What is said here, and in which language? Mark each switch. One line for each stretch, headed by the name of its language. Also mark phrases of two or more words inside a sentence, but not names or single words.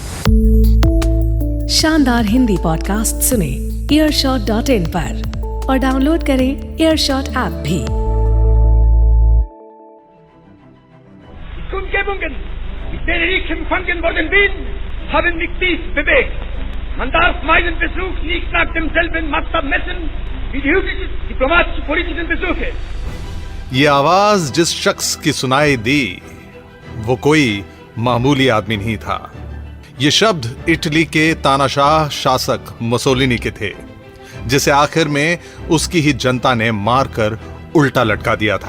Hindi: शानदार हिंदी पॉडकास्ट सुने earshot.in पर और डाउनलोड करें earshot ऐप भी।
German: Kundgebungen, mit denen ich empfangen worden bin, haben mich dies bewegt. Man darf meinen Besuch nicht nach demselben Maßstab messen wie die üblichen diplomatisch-politischen Besuche.
Hindi: ये आवाज जिस शख्स की सुनाई दी वो कोई मामूली आदमी नहीं था। ये शब्द इटली के तानाशाह शासक मुसोलिनी के थे, जिसे आखिर में उसकी ही जनता ने मारकर उल्टा लटका दिया था।